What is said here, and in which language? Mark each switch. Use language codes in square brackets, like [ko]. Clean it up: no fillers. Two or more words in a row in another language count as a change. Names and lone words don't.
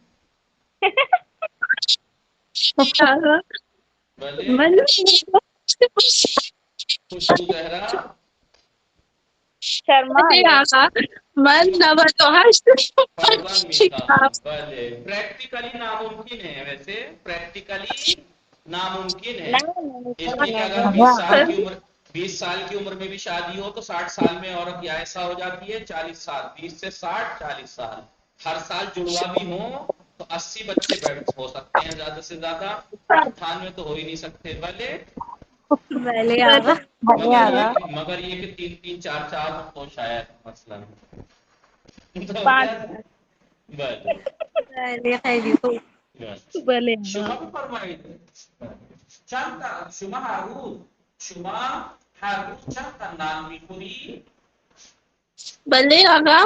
[fa] بله من خوشبو زهرا آقا من 98 فرزند میخواهم. [ur] بله پریکٹیکلی ناممکن ہے، ویسے پریکٹیکلی ناممکن ہے اس لیے کہ اگر 20 سال کی عمر میں بھی شادی ہو تو 60 سال میں عورت یا ایسا ہو جاتی ہے 40 سال 20 سے 60 40 سال ہر سال جڑوا بھی ہوں تو 80 بچے بیٹھ ہو سکتے ہیں زیادہ سے زیادہ 98 تو ہو ہی نہیں سکتے. بلے مگر یہ کہ 3 4 4 تو شاید مثلا [fa] بله شما بفرمایید شما هر روز چند تا نان میخوری؟ بله آقا